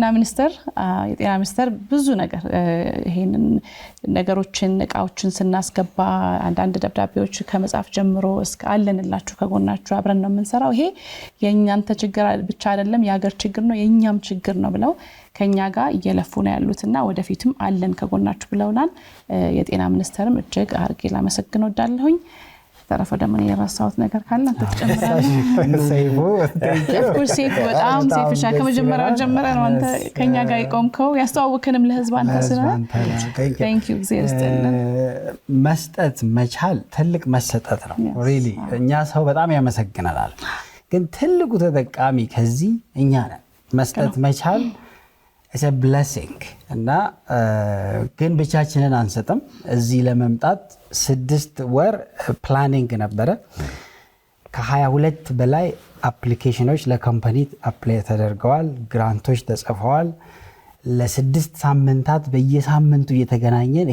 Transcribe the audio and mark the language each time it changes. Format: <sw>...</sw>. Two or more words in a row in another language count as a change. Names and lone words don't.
<am>ሚኒስቴር ብዙ ነገር ይሄንን ነገሮችን እቃዎችን ስናስገባ አንዳንድ ደብዳቤዎች ከመጻፍ ጀምሮ እስከ አለንላችሁ ከጎናችሁ አብረን ነው የምንሰራው ይሄ የኛንተ ችግር ብቻ አይደለም የሀገር ችግር ነው የኛም ችግር ነው ብለው ከኛ ጋር እየለፉ ነው ያሉትና ወደፊትም አለን ከጎናችሁ ብለውናል የጤና ሚኒስቴርም እጅግ አርጌ ላመሰግን ወዳለሁኝ ተረፈ ደግሞ የራሳውት ነገር ካለ አንተ ተጨምራለህ ሰይፉ ሴፍ በጣም ሴፍሻ ከመጀመሪያው ጀምረ ነው አንተ ከኛ ጋር ይቆምከው ያስተዋወከንም ለህዝብ አንተ ስለሆነ</am> <en>thank you</en> <am>መስጠት መቻል ትልቅ መሰጠት ነው really እኛ ሰው በጣም ያመሰግናል ግን ትልቁ ተጠቃሚ ከዚህ እኛ ነን መስጠት መቻል</am> <en>is a blessing</en> <am>እና ግን ብቻችንን አንሰጥም እዚህ ለመምጣት 6 ወር ፕላኒንግ ነበረ ከ22 በላይ አፕሊኬሽኖች ለካምፓኒ አፕላይ ተደርገዋል ግራንቶች ተጽፈዋል ለ6 ሳምንታት በየሳምንቱ እየተገናኘን</am>